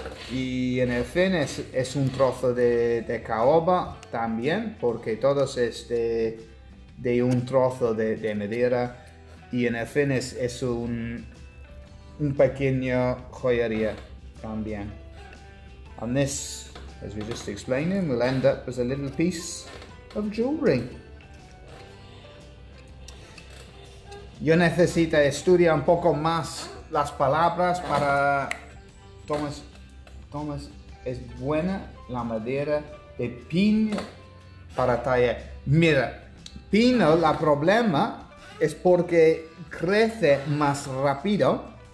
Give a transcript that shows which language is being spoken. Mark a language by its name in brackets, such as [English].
[Spanish] Y en el fin es un trozo de caoba también, porque todo es de un trozo de madera. Y en el fin es un pequeño joyería también. [English] And this, as we just explained, will end up as a little piece of jewelry. [Spanish] Yo necesito estudiar un poco más las palabras para... Thomas, es buena la madera de pino para tallar. Mira, pino, el problema es porque crece más rápido.